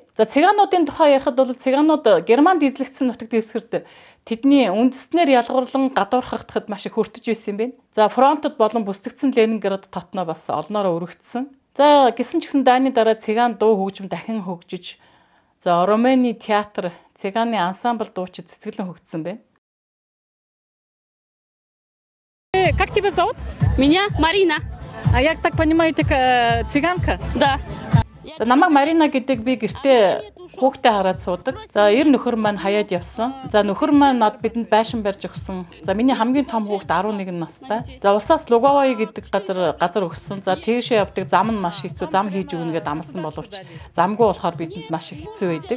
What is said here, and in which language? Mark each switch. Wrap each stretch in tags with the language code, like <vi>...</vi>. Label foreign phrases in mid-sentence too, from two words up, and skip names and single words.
<mn>За цыгаануудын тухай ярихад бол цыгаанууд Германд эзлэгдсэн нутаг дэвсгэрт тэдний үндэстнэр ялгуурлан гадуурхагдахад маш их хүртэж байсан юм байна. За фронтод болон бүсдэгдсэн Ленинград татнаа бас олноороо өргөгдсөн. За гисэн ч гэсэн дайны дараа цыгаан дуу хөгжим дахин хөгжиж за Романы театр цыгааны ансамбль дуучид цэцгэлэн хөгжсөн байна.</mn> <ru>Как тебя зовут? Меня Марина. А я так понимаю, ты цыганка? Да.</ru> <mn>Намайг Марина гэдэг би гэртээ хүүхдээ хараад суудаг. За 90 нөхөр маань хаяад явсан. За нөхөр маань над бидэнд байшин барьж өгсөн. За миний хамгийн том хүүхэд 11 настай. За усаас Луговой гэдэг газар өгсөн. За тийшээ явдаг зам нь маш хэцүү. Зам хийж өгнө гэдээ амласан боловч замгүй болохоор бидэнд маш их хэцүү байдаг.</mn>